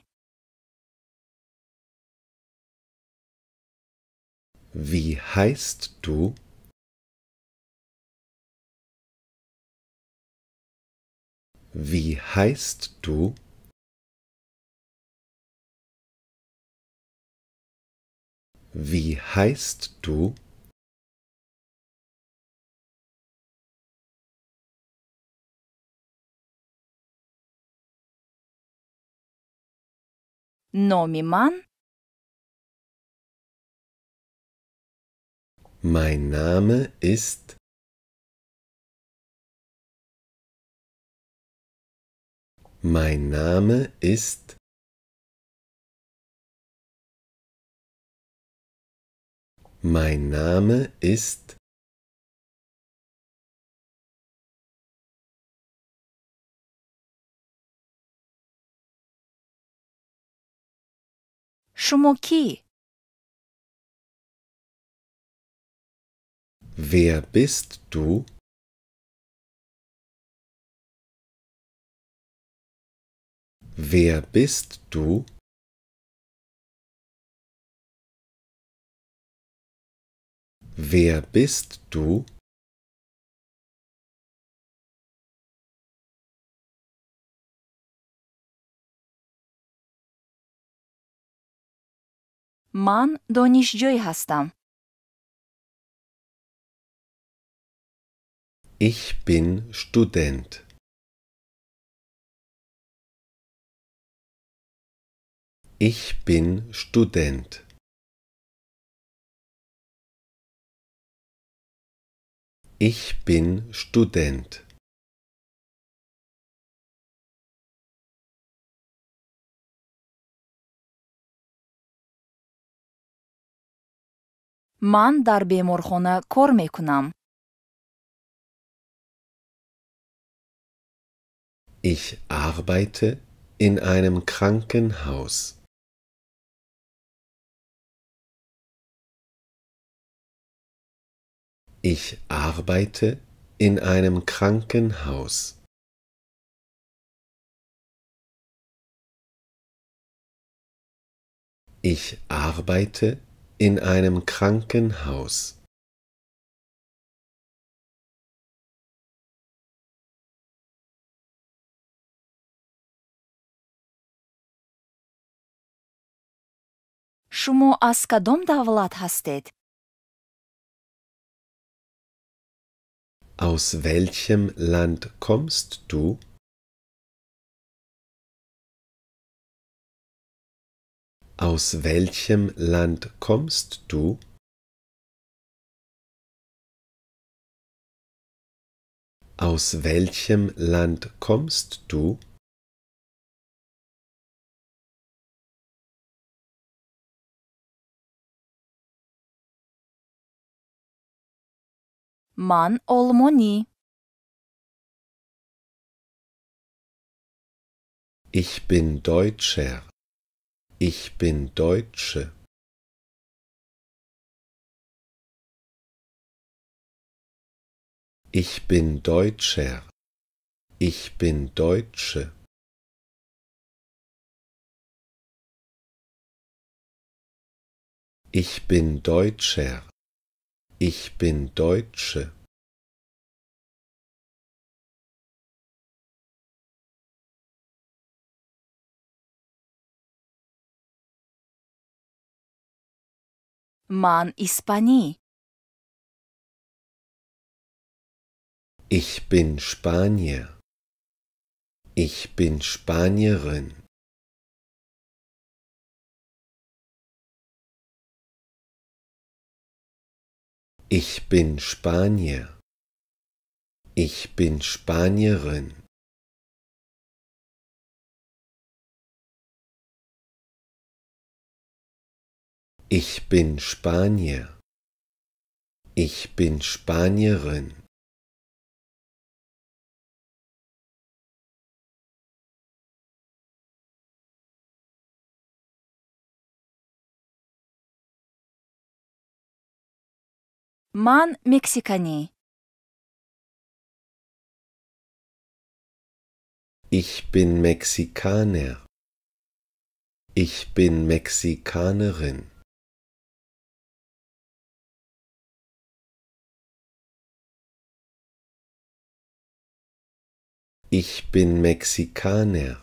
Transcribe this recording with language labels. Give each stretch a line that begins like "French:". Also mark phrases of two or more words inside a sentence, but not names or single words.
German: Wie heißt du? Wie heißt du? Wie heißt du?
Tajik: номи ман
German: Mein Name ist. Mein Name ist. Mein Name ist.
Tajik: шумо кӣ?
German: Wer bist du? Wer bist du? Wer bist du?
Tajik: ман донишҷӯй ҳастам.
German: Ich bin Student. Ich bin Student. Ich bin Student.
Tajik: ман дар беморхона кор мекунам.
German: Ich arbeite in einem Krankenhaus. Ich arbeite in einem Krankenhaus. Ich arbeite in einem Krankenhaus.
Tajik: шумо аз кадом давлат ҳастед?
German: Aus welchem Land kommst du? Aus welchem Land kommst du? Aus welchem Land kommst du?
Tajik: ман олмонӣ.
German: Ich bin Deutscher. Ich bin Deutsche. Ich bin Deutscher. Ich bin Deutsche. Ich bin Deutscher. Ich bin Deutsche.
Tajik: ман испанӣ.
German: Ich bin Spanier. Ich bin Spanierin. Ich bin Spanier. Ich bin Spanierin. Ich bin Spanier. Ich bin Spanierin.
Tajik: ман мексиканӣ.
German: Ich bin Mexikaner. Ich bin Mexikanerin. Ich bin Mexikaner.